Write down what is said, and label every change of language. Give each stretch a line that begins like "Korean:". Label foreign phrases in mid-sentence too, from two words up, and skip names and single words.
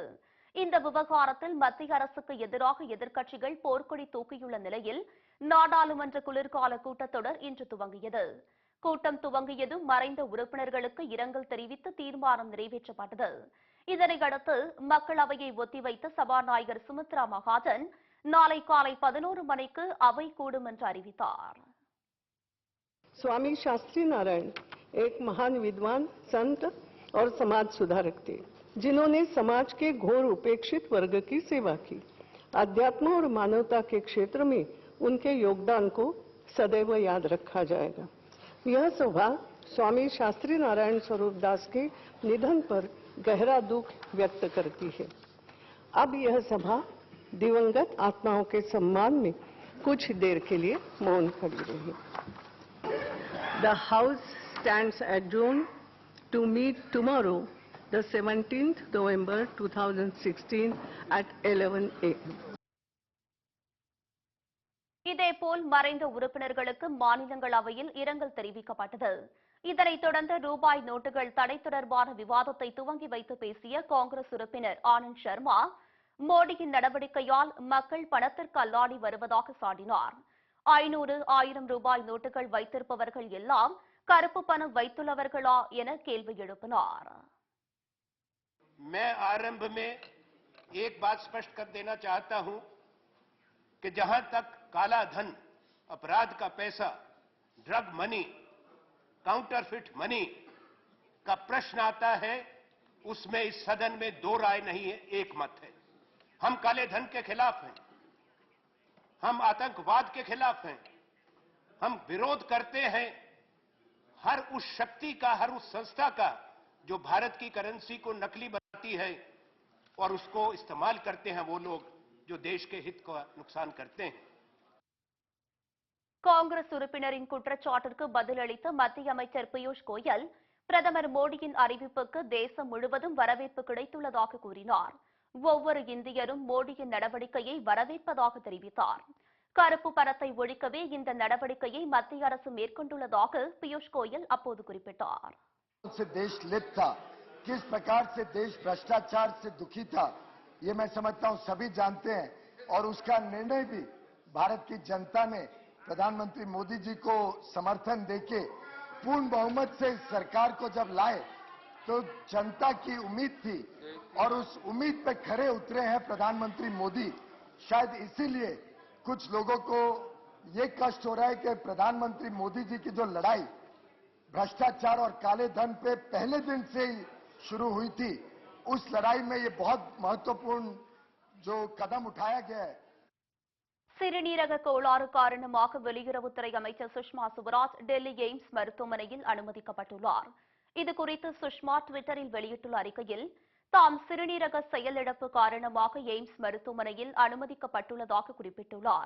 Tamil: இந்த விவகாரத்தில் மத்திய அரசுக்கு எதிராக எதிர்க்கட்சிகள் போர்க்கொடி தூக்கியுள்ள நிலையில் நாடாளுமன்ற குளிர்கால கூட்டத்தொடர் இன்று துவங்கியது. கூட்டம் துவங்கியதும் மறைந்த உறுப்பினர்களுக்கு இரங்கல் தெரிவித்து தீர்மானம் நிறைவேற்றப்பட்டது. இதனையடுத்து மக்களவையை ஒத்திவைத்த சபாநாயகர் சுமித்ரா மகாஜன் நாளை காலை 11 மணிக்கு அவை கூடும் என்று அறிவித்தார்.
Hindi: स्वामी शास्त्री नारायण एक महान विद्वान, संत और समाज सुधारक थे, जिन्होंने समाज के घोर उपेक्षित वर्ग की सेवा की। अध्यात्म और मानवता के क्षेत्र में उनके योगदान को सदैव याद रखा जाएगा। यह सभा स्वामी शास्त्री नारायण स्वरूप दास के निधन पर गहरा दुख व्यक्त करती है। अब यह सभा दिवंगत आत्माओं के सम्मान में कुछ देर के लिए मौन खड़ी रही।
English: The House stands adjourned to meet tomorrow, the 17th November 2016 at 11 a.m.
Tamil: இதேபோல் மறைந்த உறுப்பினர்களுக்கு மாநிலங்களவையில் இரங்கல் தெரிவிக்கப்பட்டது. இதனைத் தொடர்ந்து ரூபாய் நோட்டுகள் தடை தொடர்பான விவாதத்தை துவங்கி வைத்து பேசிய காங்கிரஸ் உறுப்பினர் ஆனந்த் சர்மா, மோடியின் நடவடிக்கையால் மக்கள் பணத்திற்கு அல்லாடி வருவதாக சாடினார். 1000 ரூபாய் நோட்டுகள் வைத்திருப்பவர்கள் எல்லாம் கருப்பு பணம் வைத்துள்ளவர்களா என கேள்வி எழுப்பினார்.
Hindi: मैं आरंभ में एक बात स्पष्ट कर देना चाहता हूं कि जहां तक काला धन, अपराध का पैसा,
English: drug money, counterfeit money
Hindi: का प्रश्न आता है, उसमें इस सदन में दो राय नहीं है, एक मत है। हम काले धन के खिलाफ हैं, हम आतंकवाद के खिलाफ हैं, हम विरोध करते हैं हर उस शक्ति का, हर उस संस्था का जो भारत की करेंसी को नकली बनाती है और उसको इस्तेमाल करते हैं वो लोग जो देश के हित को नुकसान करते हैं।
Tamil: காங்கிரஸ் உறுப்பினரின் குற்றச்சாட்டிற்கு பதிலளித்த மத்திய அமைச்சர் பியூஷ் கோயல், பிரதமர் மோடியின் அறிவிப்புக்கு தேசம் முழுவதும் வரவேற்பு கிடைத்துள்ளதாக கூறினார். ஒவ்வொரு இந்தியரும் மோடியின் நடவடிக்கையை வரவேற்பதாக தெரிவித்தார். கருப்பு பணத்தை ஒழிக்கவே இந்த நடவடிக்கையை மத்திய அரசு மேற்கொண்டுள்ளதாக பியூஷ் கோயல் அப்போது குறிப்பிட்டார்.
Hindi: से देश लिप्त था, किस प्रकार से देश भ्रष्टाचार से दुखी था, ये मैं समझता हूं सभी जानते हैं। और उसका निर्णय भी भारत की जनता ने प्रधानमंत्री मोदी जी को समर्थन देके पूर्ण बहुमत से इस सरकार को जब लाए तो जनता की उम्मीद थी और उस उम्मीद पे खरे उतरे हैं प्रधानमंत्री मोदी। शायद इसीलिए कुछ लोगों को ये कष्ट हो रहा है कि प्रधानमंत्री मोदी जी की जो लड़ाई भ्रष्टाचार और काले धन पे पहले दिन से ही शुरू हुई थी, उस लड़ाई में ये बहुत महत्वपूर्ण जो कदम उठाया गया है।
Tamil: சிறுநீரக கோளாறு காரணமாக வெளியுறவுத்துறை அமைச்சர் சுஷ்மா சுவராஜ் டெல்லி எய்ம்ஸ் மருத்துவமனையில் அனுமதிக்கப்பட்டுள்ளார். இதுகுறித்து சுஷ்மா டுவிட்டரில் வெளியிட்டுள்ள அறிக்கையில் தாம் சிறுநீரக செயலிழப்பு காரணமாக எய்ம்ஸ் மருத்துவமனையில் அனுமதிக்கப்பட்டுள்ளதாக குறிப்பிட்டுள்ளார்.